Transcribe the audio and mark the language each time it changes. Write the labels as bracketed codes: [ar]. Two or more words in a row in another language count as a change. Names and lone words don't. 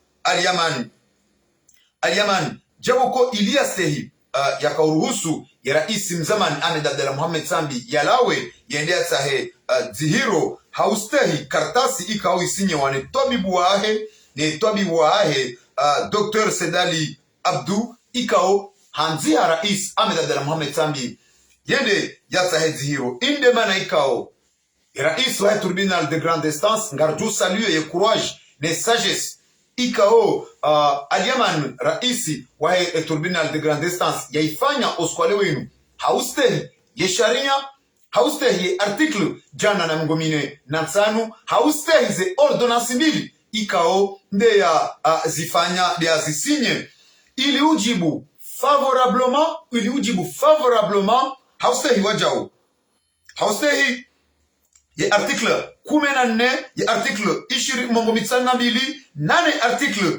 [zdj] Al-Yamani jaboko ilia stehi yakauruhusu ya raisi mzamani Ahmed Abdallah Mohamed Sambi yalawe yendea tahe zihiro haustehi kartasi ikao isinye wane tobibu waahe Dr. Sedali Abdu ikao hanzia rais Ahmed Abdallah Mohamed Sambi yende ya tahe zihiro inde mana ikao rais wa [fr] tribunal de grande instance [zdj] ngarju salue ye courage ne sagesse ikao Al-Yamani raisi wa [fr] tribunal de grande instance [zdj] yaifanya oskwale wenu haustehi ye sharia haustehi ye artiklu jana na mngomine na msanu haustehi ze ordonnance mbili ikao nde ya zifanya de ya zisinye ili ujibu favorablement haustehi wajao haustehi ye article 14 ye article 22 nane article